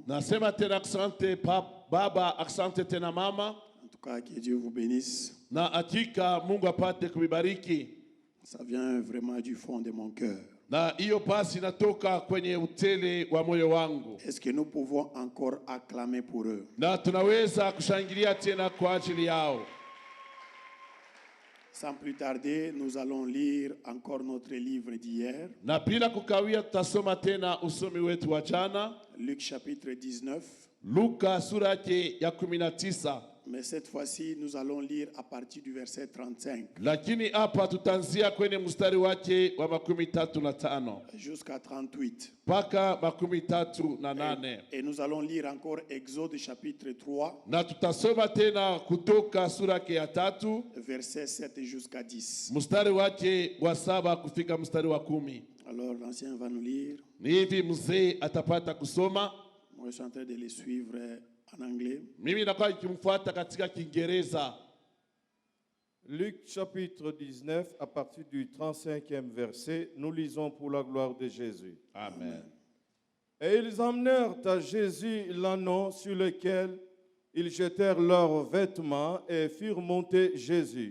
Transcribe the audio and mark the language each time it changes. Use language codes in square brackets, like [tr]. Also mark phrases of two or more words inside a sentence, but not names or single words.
[sw] Nasema tena asante baba, asante tena mama. [fr] En tout cas, que Dieu vous bénisse. [sw] Na hakika Mungu apate kuibariki. [fr] Ça vient vraiment du fond de mon cœur. [sw] Na hiyo pasi inatoka kwenye utele wa moyo wangu. [fr] Est-ce que nous pouvons encore acclamer pour eux? [sw] Na tunaweza kushangilia tena kwa ajili yao. [fr] Sans plus tarder, nous allons lire encore notre livre d'hier, [sw] Na bila kukawia tutasoma tena usomi wetu wa jana, [fr] Luc chapitre 19. [sw] Luka sura yake ya 19. [fr] Mais cette fois-ci, nous allons lire à partir du verset 35 [sw] Lakini hapa tutaanzia kwenye mstari wake wa 35 [fr] jusqu'à 38. [sw] mpaka 38. [fr] Et nous allons lire encore Exode chapitre 3, [sw] Na tutasoma tena kutoka sura yake ya 3 [fr] verset 7 jusqu'à 10. [sw] mstari wake wa 7 kufika mstari wa 10. [fr] Alors l'ancien va nous lire. [sw] Ni hivi mzee atapata kusoma, [fr] Moi, je suis en train de les suivre en anglais. [sw] mimi nakuwa nikimfuata katika Kiingereza. [fr] Luc chapitre 19, à partir du 35e verset, nous lisons pour la gloire de Jésus. Amen. Et ils emmenèrent à Jésus l'ânon sur lequel ils jetèrent leurs vêtements et firent monter Jésus.